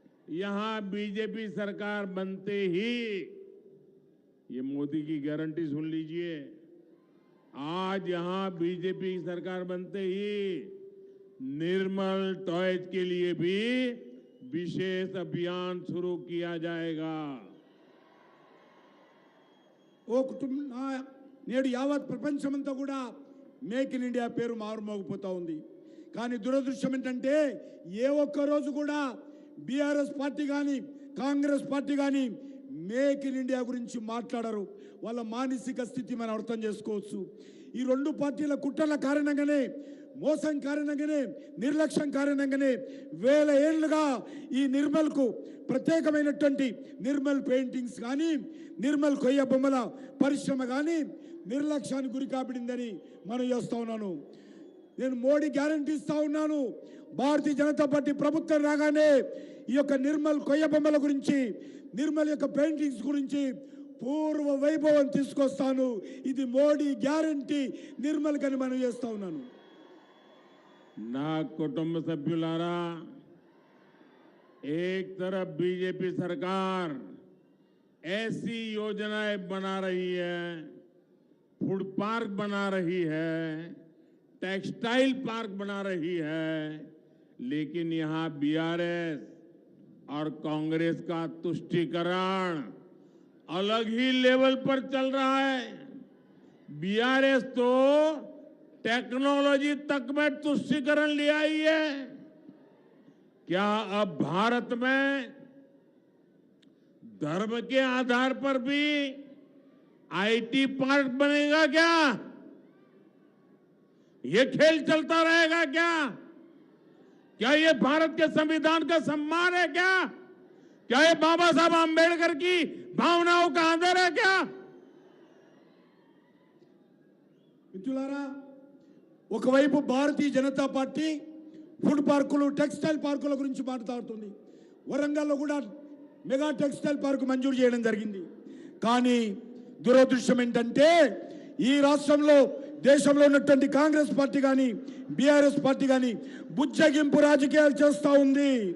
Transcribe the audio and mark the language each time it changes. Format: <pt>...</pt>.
<hi>यहां बीजेपी सरकार बनते ही, ये मोदी की गारंटी सुन लीजिए, आज यहां बीजेपी सरकार बनते ही निर्मल टॉयज के लिए भी विशेष अभियान शुरू किया जाएगा।</hi> <te>ఓ కుటుంబ నేడు యావత్ ప్రపంచమంతా కూడా మేక్ ఇన్ ఇండియా పేరు మారుమోగిపోతా ఉంది. కానీ దురదృష్టం ఏంటంటే ఏ ఒక్క రోజు కూడా బీఆర్ఎస్ పార్టీ కానీ కాంగ్రెస్ పార్టీ కానీ మేక్ ఇన్ ఇండియా గురించి మాట్లాడరు. వాళ్ళ మానసిక స్థితి మనం అర్థం చేసుకోవచ్చు. ఈ రెండు పార్టీల కుట్రల కారణంగానే, మోసం కారణంగానే, నిర్లక్ష్యం కారణంగానే వేల ఏళ్లుగా ఈ నిర్మల్కు ప్రత్యేకమైనటువంటి నిర్మల్ పెయింటింగ్స్ కానీ, నిర్మల్ కొయ్య బొమ్మల పరిశ్రమ కానీ నిర్లక్ష్యానికి గురి కాబడిందని మనం చేస్తా ఉన్నాను. నేను మోడీ గ్యారంటీ ఇస్తా ఉన్నాను, భారతీయ జనతా పార్టీ ప్రభుత్వం రాగానే ఈ యొక్క నిర్మల్ కొయ్య బొమ్మల గురించి, నిర్మల్ యొక్క పెయింటింగ్స్ గురించి పూర్వ వైభవం తీసుకొస్తాను. ఇది మోడీ గ్యారంటీ నిర్మల్ కని మనం చేస్తా ఉన్నాను. నా కుటుంబ సభ్యులారా,</te> <hi>एक तरफ बीजेपी सरकार ऐसी योजनाएं बना रही है, फूड पार्क बना रही है, टेक्सटाइल पार्क बना रही है, लेकिन यहां बीआरएस और कांग्रेस का तुष्टीकरण अलग ही लेवल पर चल रहा है। बीआरएस तो टेक्नोलॉजी तक में तुष्टीकरण ले आई है। क्या अब भारत में धर्म के आधार पर भी आईटी पार्क बनेगा क्या? ये खेल चलता रहेगा क्या? क्या ये भारत के संविधान का सम्मान है क्या? क्या ये बाबा साहब आंबेडकर की भावनाओं का आदर है क्या?</hi> <te>మిత్రులారా, ఒకవైపు భారతీయ జనతా పార్టీ ఫుడ్ పార్కులు టెక్స్టైల్ పార్కుల గురించి మాట్లాడుతుంది. వరంగల్లో కూడా మెగా టెక్స్టైల్ పార్క్ మంజూరు చేయడం జరిగింది. కానీ దురదృష్టం ఏంటంటే ఈ రాష్ట్రంలో దేశంలో ఉన్నటువంటి కాంగ్రెస్ పార్టీ కానీ బీఆర్ఎస్ పార్టీ కానీ బుజ్జగింపు రాజకీయాలు చేస్తూ ఉంది.</te>